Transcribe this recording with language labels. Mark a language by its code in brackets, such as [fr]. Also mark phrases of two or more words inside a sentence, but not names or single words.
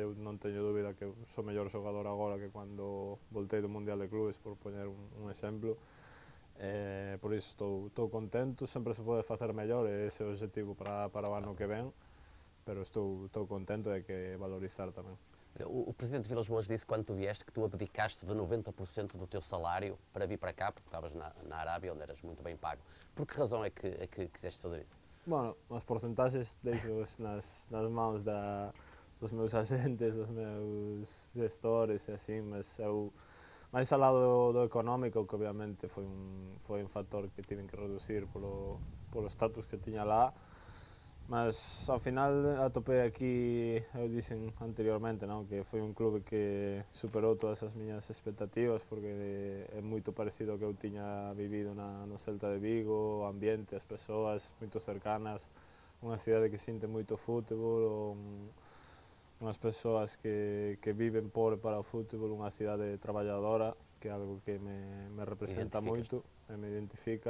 [gl] Eu non teño dúbida que sou mellor xogador agora que cando voltei do Mundial de Clubes, por poñer un exemplo. Por iso estou contento, sempre se pode facer mellor e ese é o objetivo para o ano que ven, pero estou contento e hai que valorizar tamén. [pt] O presidente Vilas Boas disse quando tu vieste que tu abdicaste de 90% do teu salário para vir para cá, porque estavas na Arábia, onde eras muito bem pago. Por que razão é que quiseste fazer isso? [gl] Bueno, as porcentaxes deixo [pt] nas mãos dos meus agentes, [gl] dos meus gestores e así, mas eu máis ao lado do económico, que obviamente foi un factor que tiven que reducir polo status que tiña lá, mas ao final atopei aquí, eu dixen anteriormente, non, que foi un clube que superou todas as miñas expectativas porque é moito parecido ao que eu tiña vivido no Celta de Vigo, o ambiente, as persoas moito cercanas, unha cidade que sinte moito fútbol, unhas persoas que viven para o fútbol, unha cidade traballadora, que é algo que me representa moito e me identifica.